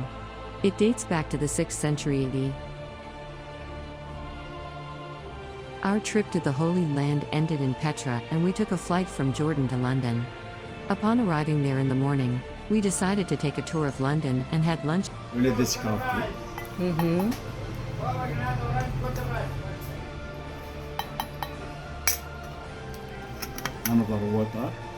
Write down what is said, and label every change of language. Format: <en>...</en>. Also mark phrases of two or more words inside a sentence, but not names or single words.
<en>It dates back to the 6th century AD. Our trip to the Holy Land ended in Petra and we took a flight from Jordan to London. Upon arriving there in the morning, we decided to take a tour of London and had lunch.</en> <tr>Öyle de çıkarttı.</tr> <tl>Ano ba water?</tl>